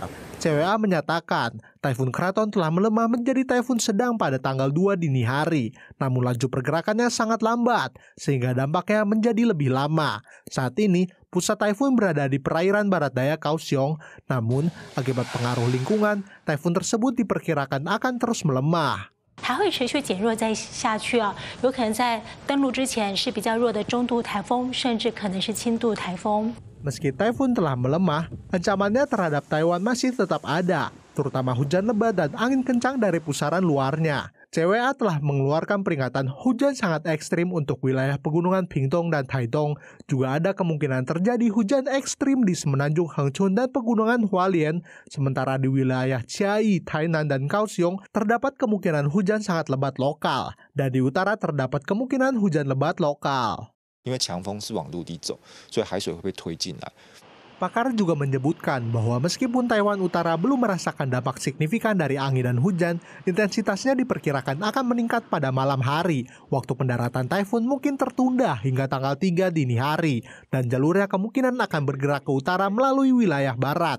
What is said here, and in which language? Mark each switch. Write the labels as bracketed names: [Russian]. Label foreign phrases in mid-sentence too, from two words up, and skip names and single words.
[Indonesian] CWA menyatakan, Taifun Kraton telah melemah menjadi taifun sedang pada tanggal 2 dini hari. Namun laju pergerakannya sangat lambat, sehingga dampaknya menjadi lebih lama. Saat ini, pusat taifun berada di perairan barat daya Kaohsiung. Namun, akibat pengaruh lingkungan, taifun tersebut diperkirakan akan terus melemah. [Chinese] 还会持续减弱再下去啊，有可能在登陆之前是比较弱的中度台风，甚至可能是轻度台风。 [Indonesian] Meski taifun telah melemah, ancamannya terhadap Taiwan masih tetap ada, terutama hujan lebat dan angin kencang dari pusaran luarnya. CWA telah mengeluarkan peringatan hujan sangat ekstrim untuk wilayah pegunungan Pingtung dan Taitung. Juga ada kemungkinan terjadi hujan ekstrim di semenanjung Hengchun dan pegunungan Hualien. Sementara di wilayah Chiayi, Tainan, dan Kaohsiung terdapat kemungkinan hujan sangat lebat lokal. Dan di utara terdapat kemungkinan hujan lebat lokal. [Chinese] 因为强风是往陆地走，所以海水会被推进来。 [Indonesian] Pakar juga menyebutkan bahwa meskipun Taiwan Utara belum merasakan dampak signifikan dari angin dan hujan, intensitasnya diperkirakan akan meningkat pada malam hari. Waktu pendaratan taifun mungkin tertunda hingga tanggal 3 dini hari, dan jalurnya kemungkinan akan bergerak ke utara melalui wilayah barat.